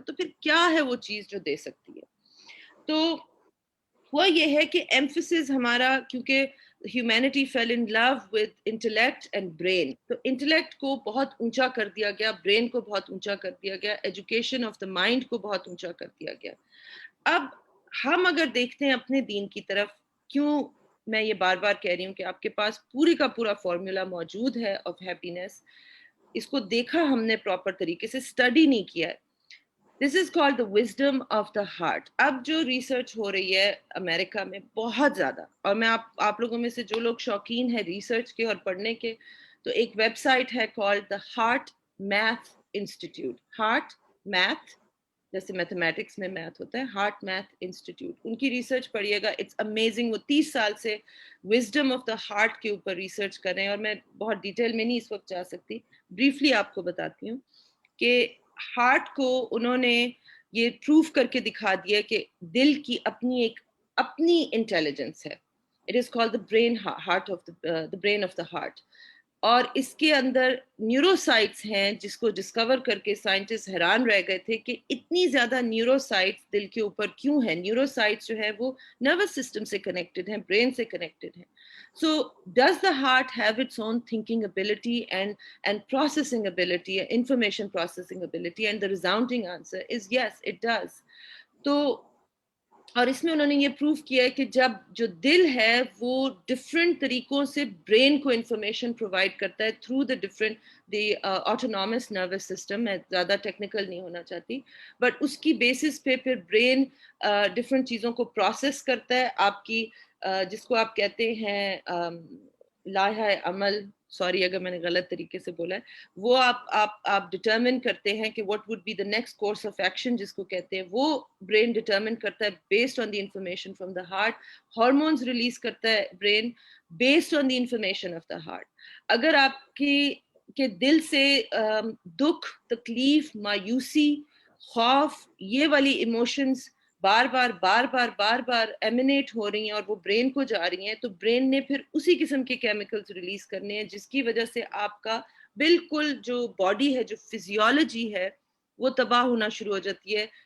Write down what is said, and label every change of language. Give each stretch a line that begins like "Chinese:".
Urdu: تو پھر کیا ہے وہ چیز جو دے سکتی ہے؟ تو وہ یہ ہے کہ ایمفسس ہمارا, کیونکہ
English: humanity fell in love with intellect and brain,
Urdu: تو انٹلیکٹ کو بہت اونچا کر دیا گیا, برین کو بہت اونچا کر دیا گیا, ایجوکیشن آف دا مائنڈ کو بہت اونچا کر دیا گیا. اب ہم اگر دیکھتے ہیں اپنے دین کی طرف, کیوں میں یہ بار بار کہہ رہی ہوں کہ آپ کے پاس پوری کا پورا فارمولا موجود ہے آف ہیپینس, اس کو دیکھا ہم نے پراپر طریقے سے, اسٹڈی نہیں کیا ہے.
English: This is called the wisdom of the heart.
Urdu: اب جو ریسرچ ہو رہی ہے امریکہ میں بہت زیادہ, اور میں آپ لوگوں میں سے جو لوگ شوقین ہیں ریسرچ کے اور پڑھنے کے, تو ایک ویب سائٹ ہے called the heart math institute. Heart math جیسے میتھمیٹکس میں میتھ ہوتا ہے, ہارٹ میتھ انسٹیٹیوٹ, ان کی ریسرچ پڑھیے گا,
English: It's amazing.
Urdu: وہ 30 سال سے وزڈم آف دا ہارٹ کے اوپر ریسرچ کر رہے ہیں, اور میں بہت ڈیٹیل میں نہیں اس وقت جا سکتی, بریفلی آپ کو بتاتی ہوں کہ ہارٹ کو انہوں نے یہ پروف کر کے دکھا دیا کہ دل کی اپنی انٹیلیجنس ہے.
English: it is called the brain heart of the brain of the heart,
Urdu: اور اس کے اندر نیوروسائٹس ہیں جس کو ڈسکور کر کے سائنٹسٹ حیران رہ گئے تھے کہ اتنی زیادہ نیوروسائٹس دل کے اوپر کیوں ہیں. نیوروسائٹس جو ہے وہ نروس سسٹم سے کنیکٹڈ ہیں, برین سے کنیکٹڈ ہیں.
English: So does the heart have its own thinking ability and processing ability, information processing ability? And the resounding answer is yes, it does.
Urdu: تو اور اس میں انہوں نے یہ پروف کیا ہے کہ جب جو دل ہے وہ ڈفرینٹ طریقوں سے برین کو انفارمیشن پرووائڈ کرتا ہے
English: Through the different the autonomous nervous system.
Urdu: میں زیادہ ٹیکنیکل نہیں ہونا چاہتی, بٹ اس کی بیسس پہ پھر برین ڈفرینٹ چیزوں کو پروسیس کرتا ہے. آپ کی جس کو آپ کہتے ہیں لائحہ عمل, سوری اگر میں نے غلط طریقے سے بولا ہے, وہ آپ ڈٹرمن کرتے ہیں کہ
English: what would be the next course of action
Urdu: جس کو کہتے ہیں, وہ برین ڈٹرمن کرتا ہے
English: Based on the information from the heart.
Urdu: Hormones release کرتا ہے brain
English: Based on the information of the heart.
Urdu: اگر آپ کے دل سے دکھ, تکلیف, مایوسی, خوف, یہ والی ایموشنز بار بار ایمینیٹ ہو رہی ہیں اور وہ برین کو جا رہی ہیں, تو برین نے پھر اسی قسم کے کیمیکلز ریلیز کرنے ہیں جس کی وجہ سے آپ کا بالکل جو باڈی ہے, جو فزیولوجی ہے, وہ تباہ ہونا شروع ہو جاتی ہے.